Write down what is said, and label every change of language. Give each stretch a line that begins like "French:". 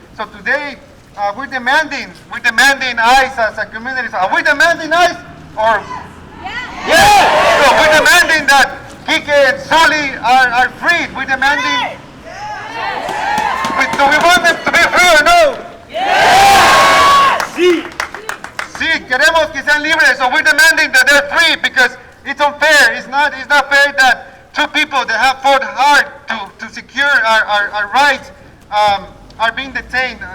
English: So today, we're demanding ICE as a community. So are we demanding ICE or? Yeah. So we're demanding that Kike and Zully are freed. We're demanding. Do we want them to be free or no?
Spanish: Sí, queremos que sean libres.
English: So we're demanding that they're free because it's unfair. It's not fair that two people that have fought hard to secure our rights are being detained.